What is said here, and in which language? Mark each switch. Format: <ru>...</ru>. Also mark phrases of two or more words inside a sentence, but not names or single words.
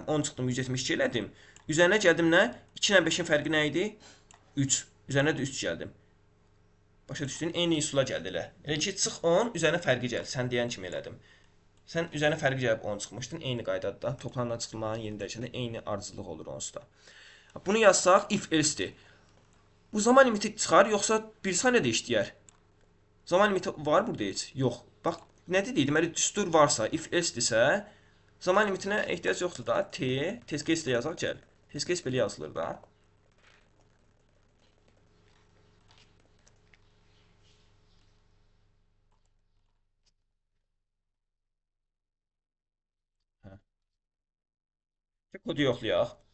<az>10 çıxdım, 172 elədim. Üzərinə gəldim nə? 2 ilə 5-in fərqi nə idi? 3. Üzərinə də 3 gəldim. Başa düşdün? Eyni üsula gəldi elə. Elə ki, çıx 10, üzərinə fərqi gəl. Sən deyən kimi elədim. Sən üzərinə fərqi gəlib 10 çıxmışdın. Eyni qaydadır da. Toplamdan çıxılmanın yeni dəyişəndə eyni ardıcıllıq olur onsuz da. Bunu yazsaq,</az> <en>if else-</en> <az>dir. Bu zaman limiti çıxar, yoxsa 1 saniyədə işləyər? Zaman limiti var burada heç? Yox. Bax, nə dedik? Deməli, düstur varsa,</az> <en>if else-</en> <az>dirsə, zaman limitinə ehtiyac yoxdur da.</az> <en>Test case</en> <az>ilə yazaq, gəl.</az> <en>Test case</en> <az>belə yazılır da. Kodu yoxlayaq.</az>